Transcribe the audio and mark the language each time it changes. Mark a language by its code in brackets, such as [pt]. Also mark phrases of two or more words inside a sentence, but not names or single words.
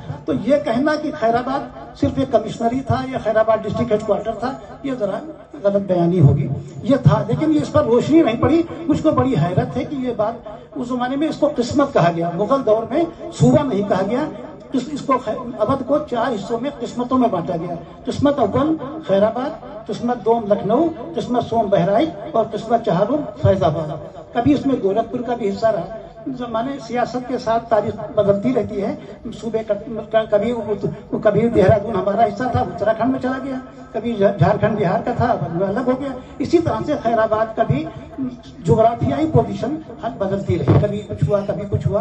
[ur] تو یہ کہنا کہ خیرآباد صرف ایک کمشنری تھا یا خیرآباد ڈسٹرکٹ ہیڈ کوارٹر تھا، یہ ذرا غلط بیانی ہوگی. یہ تھا، لیکن یہ اس پر روشنی نہیں پڑی. مجھ کو بڑی حیرت ہے کہ یہ بات اس زمانے میں اس کو قسمت کہا گیا. مغل دور میں صوبہ نہیں کہا گیا. اس کو اودھ کو 4 حصوں میں قسمتوں میں بانٹا گیا. قسمت اول خیرآباد، قسمت دوم لکھنؤ، قسمت سوم بہرائچ اور قسمت چہارم فیض آباد. کبھی اس میں گورکھپور کا بھی حصہ رہا. زمانے سیاست کے ساتھ تاریخ بدلتی رہتی ہے. صوبے کبھی دہرادون ہمارا حصہ تھا، اتراکھنڈ میں چلا گیا. کبھی جھارکھنڈ بہار کا تھا، الگ ہو گیا. اسی طرح سے خیرآباد کا بھی جغرافیائی پوزیشن بدلتی رہی، کبھی کچھ ہوا کبھی کچھ ہوا.